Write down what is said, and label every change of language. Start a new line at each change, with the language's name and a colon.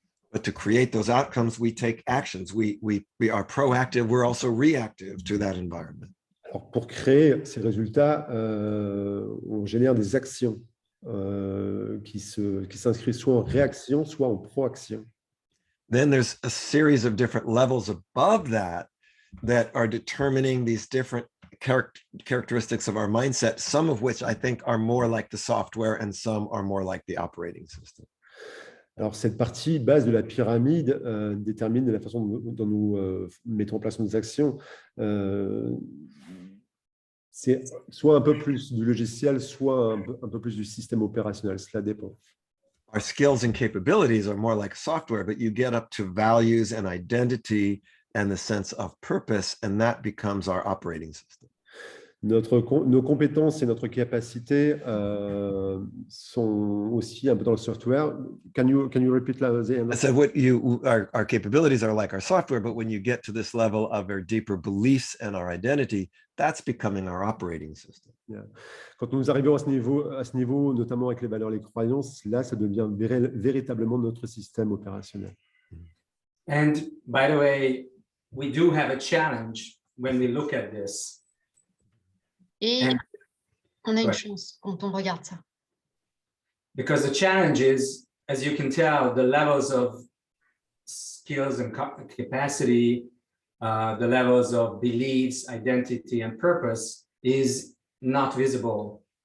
English: But to create those outcomes, we take actions. We are proactive. We're also reactive to that environment.
French: Alors, pour créer ces résultats, on génère des actions qui s'inscrivent soit en réaction, soit en proaction.
English: Then there's a series of different levels above that are determining these different characteristics of our mindset, some of which I think are more like the software and some are more like the operating system.
French: Alors, cette partie base de la pyramide détermine la façon dont nous mettons en place nos actions. C'est soit un peu plus du logiciel, soit un peu plus du système opérationnel. Cela dépend.
English: Our skills and capabilities are more like software, but you get up to values and identity and the sense of purpose, and that becomes our operating system.
French: Nos compétences et notre capacité sont aussi un peu dans le software.
English: Can you repeat that? I said our capabilities are like our software, but when you get to this level of our deeper beliefs and our identity, that's becoming our operating system. Yeah.
French: Quand nous arrivons à ce niveau, notamment avec les valeurs, les croyances, là, ça devient véritablement notre système opérationnel.
English: And by the way, we do have a challenge when we look at this.
French: Et on a une chance quand on regarde ça.
English: Because the challenge is, as you can tell, the levels of skills and capacity, the levels of beliefs, identity, and purpose is not visible.